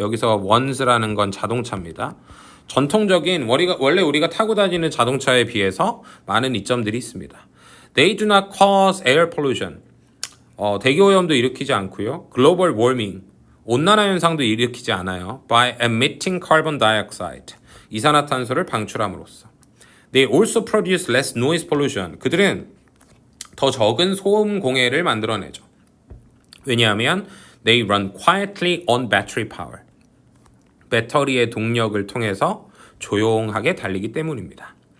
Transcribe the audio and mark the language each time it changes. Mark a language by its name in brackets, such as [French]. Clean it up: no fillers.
[Korean] 여기서 ones라는 건 자동차입니다. 전통적인 원래 우리가 타고 다니는 자동차에 비해서 많은 이점들이 있습니다. [English] They do not cause air pollution, [Korean] 대기오염도 일으키지 않고요. [English] Global warming, [Korean] 온난화 현상도 일으키지 않아요. [English] By emitting carbon dioxide, [Korean] 이산화탄소를 방출함으로써. [English] They also produce less noise pollution, [Korean] 그들은 더 적은 소음 공해를 만들어내죠. 왜냐하면 [English] they run quietly on battery power, [Korean] 배터리의 동력을 통해서 조용하게 달리기 때문입니다.